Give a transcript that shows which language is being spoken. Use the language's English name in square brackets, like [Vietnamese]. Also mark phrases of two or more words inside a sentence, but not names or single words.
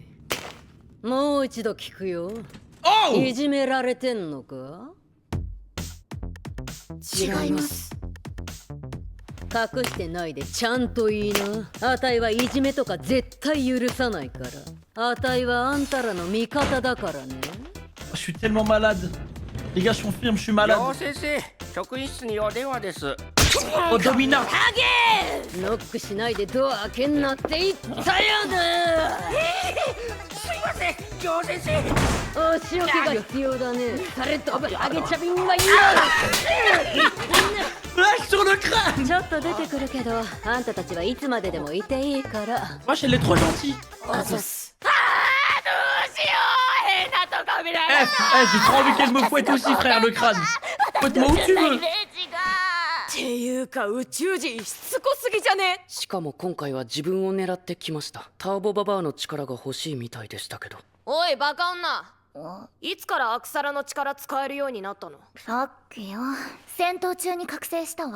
[Japanese] もう一度聞くよ。いじめられてんのか？違います。隠してないでちゃんと言いな。あたいはいじめとか絶対許さないから。あたいはあんたらの味方だからね。 [French] Je suis tellement malade. Les gars, je confirme, je suis malade. [Japanese] よう先生、職員室にお電話です。 [French] Oh, Domina. [Japanese] ノックしないでドア開けんなって言ったよな。すいません、よう先生。お仕置きが必要だね。それとあげちゃびんは [French] Lâche sur le crâne. [Japanese] ちょっと出てくるけど、あんたたちはいつまででもいていいから。 [French] Wesh, elle est trop gentille. [Japanese] あざっす。どうしよう、変なとこ見られ [French] J'ai trop envie qu'elle me fouette aussi, frère, le crâne. Fouette-moi où tu veux. [Japanese] っていうか宇宙人しつこすぎじゃね？しかも今回は自分を狙ってきました。ターボババアの力が欲しいみたいでしたけど。おいバカ女、いつからアクサラの力使えるようになったの？さっきよ、戦闘中に覚醒したわ。